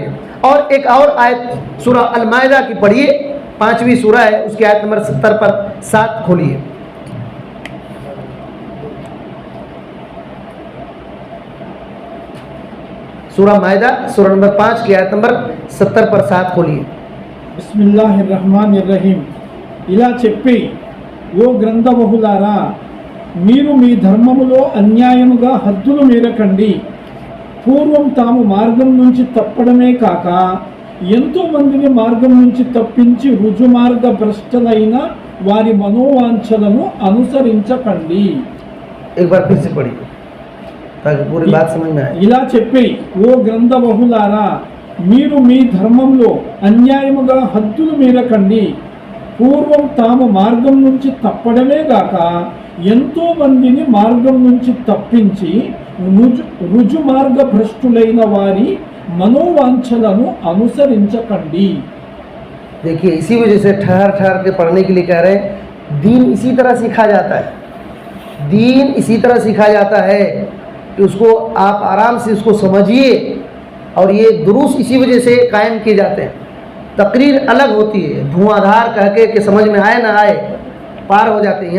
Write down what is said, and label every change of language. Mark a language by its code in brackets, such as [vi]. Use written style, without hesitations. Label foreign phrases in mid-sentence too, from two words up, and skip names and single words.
[hi] और एक और आयत सूरह अल माइदा की पढ़िए, 5वीं सूरह है, उसकी आयत नंबर 70 पर 7 खोलिए. सूरह माइदा सूरह नंबर 5 की आयत नंबर 70 पर 7 खोलिए. [ar] బిస్మిల్లాహిర్రహ్మానిర్రహీం. [te] ఇలా చెప్పి, ఓ గ్రంథబహులారా, మీరు మీ ధర్మములో అన్యాయముగా హద్దులు మీరకండి. పూర్వం తాము మార్గం నుంచి తప్పడమే కాక ఎంతో మందిని మార్గం నుంచి తప్పించి రుజుమార్గ భ్రష్టలైన వారి మనోవాంఛలను అనుసరించకండి. [hi] एक बार फिर से पढ़िए ताकि पूरी बात समझ में आए. [te] ఇలా చెప్పి, ఓ గ్రంథబహులారా, మీరు మీ ధర్మంలో అన్యాయముగా హద్దులు మీరకండి. పూర్వం తాము మార్గం నుంచి తప్పడమే గాక ఎంతో మందిని మార్గం నుంచి తప్పించి రుజు మార్గ భ్రష్టులైన వారి మనోవాంఛలను అనుసరించకండి. [hi] देखिए इसी वजह से ठहर के पढ़ने के लिए कह रहे हैं, दीन इसी तरह सीखा जाता है, दीन इसी तरह सीखा जाता है कि उसको आप आराम से उसको समझिए. और ये दुरूस इसी वजह से कायम किए जाते हैं. तकरीर अलग होती है, धुआंधार कह के कि समझ में आए ना आए पार हो जाते हैं.